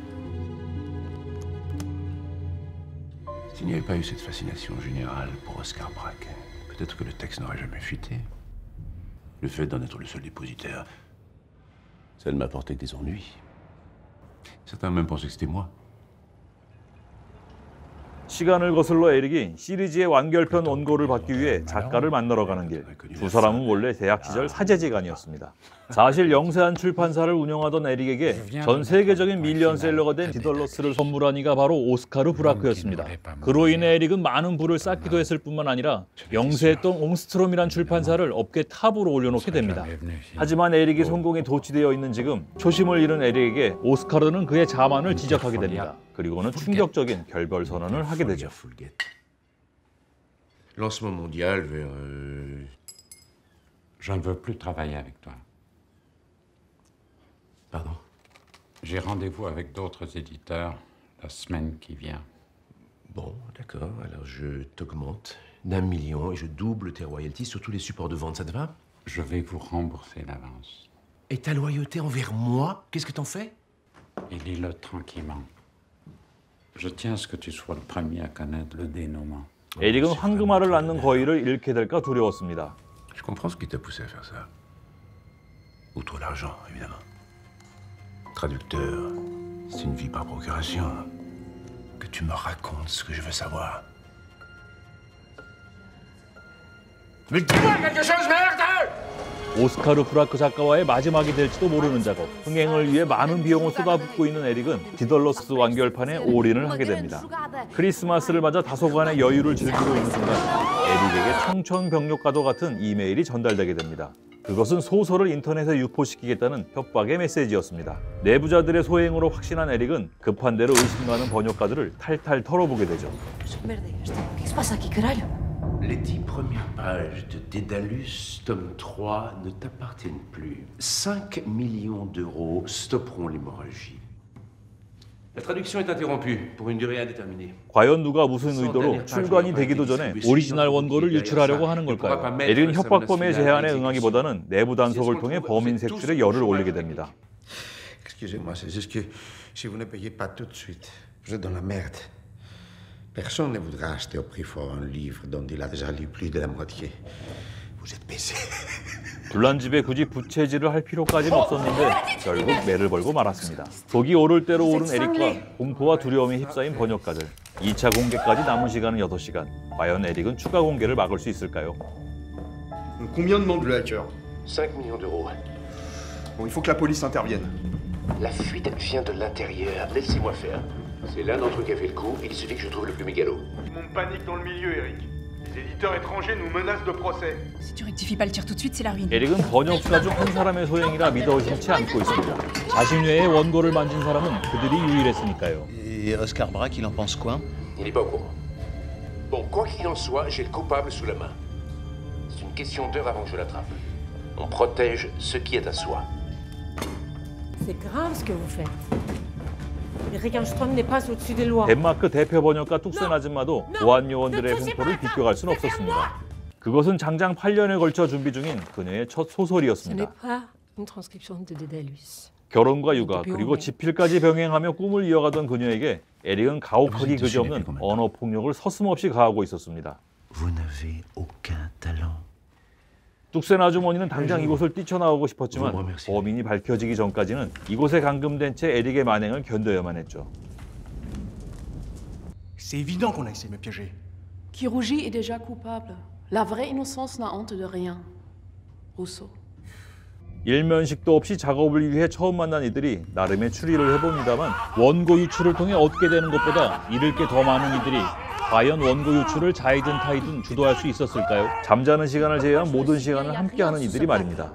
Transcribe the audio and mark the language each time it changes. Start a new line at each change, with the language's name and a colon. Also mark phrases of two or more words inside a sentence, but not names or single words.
French: S'il n'y avait pas eu cette fascination générale pour Oscar Braque, peut-être que le texte n'aurait jamais fuité. Le fait d'en être le seul dépositaire, ça ne m'apportait que des ennuis. Certains même pensaient que c'était moi.
Korean: 시간을 거슬러 에릭이 시리즈의 완결편 원고를 받기 위해 작가를 만나러 가는 길. 두 사람은 원래 대학 시절 사제지간이었습니다. 사실 영세한 출판사를 운영하던 에릭에게 전 세계적인 밀리언셀러가 된 디덜러스를 선물한 이가 바로 오스카르 브라크였습니다. 그로 인해 에릭은 많은 부를 쌓기도 했을 뿐만 아니라 영세했던 옹스트롬이란 출판사를 업계 탑으로 올려놓게 됩니다. 하지만 에릭이 성공에 도취되어 있는 지금 초심을 잃은 에릭에게 오스카르는 그의 자만을 지적하게 됩니다. 그리고는 충격적인 결별 선언을 하게 되죠.
French: Lancement mondial vers... Je ne veux plus travailler avec toi. Pardon? J'ai rendez-vous avec d'autres éditeurs la semaine qui vient. Bon, d'accord. Alors je t'augmente d'1 million et je double tes royalties sur tous les supports de vente, ça te va? Je vais vous rembourser l'avance. Et ta loyauté envers moi, qu'est-ce que t'en fais? Et lis-le tranquillement. Je tiens à ce que tu sois le premier à connaître le dénouement.
Korean: 에릭은 황금알을 낳는 거위를 잃게 될까 두려웠습니다.
French: Je comprends ce qui t'a poussé à faire ça. Outre l'argent, évidemment. Traducteur, c'est une vie par procuration. Que tu me racontes ce que je veux savoir. Mais dis-moi quelque chose, merde!
Korean: 오스카르 브라크 작가와의 마지막이 될지도 모르는 작업. 흥행을 위해 많은 비용을 쏟아붓고 있는 에릭은 디덜러스 완결판에 올인을 하게 됩니다. 크리스마스를 맞아 다소간의 여유를 즐기고 있는 순간 에릭에게 청천벽력과도 같은 이메일이 전달되게 됩니다. 그것은 소설을 인터넷에 유포시키겠다는 협박의 메시지였습니다. 내부자들의 소행으로 확신한 에릭은 급한 대로 의심가는 번역가들을 탈탈 털어보게 되죠.
French: Les 10 premières pages de Dédalus, tome 3, ne t'appartiennent plus. 5 millions d'euros stopperont l'hémorragie. La traduction est interrompue pour une durée indéterminée.
Korean: 과연 누가 무슨 의도로 출간이 되기도 전에 오리지널 원고를 유출하려고 하는 걸까요? 에릭은 협박범의 제안에 응하기보다는 내부 단속을 통해 범인 색출에 열을 올리게 됩니다.
French: Excusez-moi, c'est juste que si vous ne payez pas tout de suite, vous êtes dans la merde. Personne ne voudra acheter au prix fort un livre dont il a déjà lu plus de la moitié. Vous êtes baisé.
Korean: 불난 집에 굳이 부채질을 할 필요까지는 없었는데 결국 매를 벌고 말았습니다. 독이 오를 대로 오른 에릭과 공포와 두려움에 휩싸인 번역가들. 2차 공개까지 남은 시간은 6시간. 과연 에릭은 추가 공개를 막을 수 있을까요?
French: Combien demande le hacker? 5 millions d'euros. Bon, il faut que la police intervienne. La fuite vient de l'intérieur. Laissez-moi faire. C'est l'un d'entre eux qui a fait le coup. Il suffit que je trouve le plus mégalo. Tout le monde panique dans le milieu, Eric. Les éditeurs étrangers nous menacent de procès. Si tu rectifies pas le tir tout de suite, c'est la ruine.
Korean: 에릭은 번역가 중 한 사람의 소행이라 믿어 의심치 않고 있습니다. 자신 외에 원고를 만진 사람은 그들이 유일했으니까요.
French: Et Oscar Braque, il en pense quoi? Il n'est pas au courant. Bon, quoi qu'il en soit, j'ai le coupable sous la main. C'est une question d'heure avant que je l'attrape. On protège ce qui est à soi. C'est grave ce que vous faites. Eric Armstrong n'est pas au-dessus des lois.
Korean: 덴마크 대표 번역가 뚝센 아줌마도 보안 요원들의 횡포를 비껴갈 수는 없었습니다. 그것은 장장 8년에 걸쳐 준비 중인 그녀의 첫
French: Ce n'est
Korean: 소설이었습니다.
French: pas une transcription de Dédalus.
Korean: 결혼과 육아 그리고 집필까지 병행하며 꿈을 이어가던 그녀에게 에릭은 가혹하기 그지없는 언어 폭력을 서슴없이 가하고 있었습니다.
French: Vous n'avez aucun talent.
Korean: 뚝센 아주머니는 당장 이곳을 뛰쳐나오고 싶었지만 범인이 밝혀지기 전까지는 이곳에 감금된 채 에릭의 만행을 견뎌야만 했죠.
French: C'est évident qu'on a essayé de me piéger. Qui rougit est déjà coupable. La vraie innocence n'a honte de rien. Rousseau.
Korean: 일면식도 없이 작업을 위해 처음 만난 이들이 나름의 추리를 해봅니다만 원고 유출을 통해 얻게 되는 것보다 잃을 게 더 많은 이들이 과연 원고 유출을 자이든 타이든 주도할 수 있었을까요? 잠자는 시간을 제외한 모든 시간을 함께하는 이들이 말입니다.